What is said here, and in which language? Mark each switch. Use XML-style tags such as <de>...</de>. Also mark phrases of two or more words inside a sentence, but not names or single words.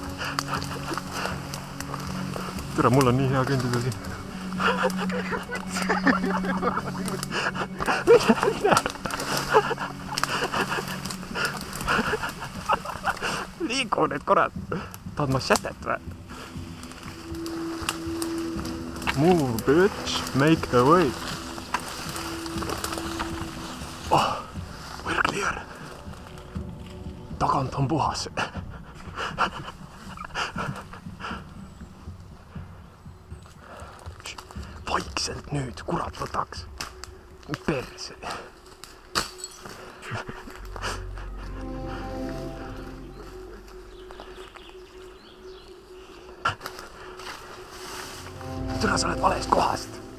<et>tere, mul on nii hea kõndida siin. Mine. Liigu nüüd, kurat. Tahad machetet või?</et> <en>Move, bitch. Make the way. Oh, we're clear.</en> <et>Tagant on puhas. Vaikselt nüüd, kurat võtaks. Perse. Türa, sa oled valest kohast.</et>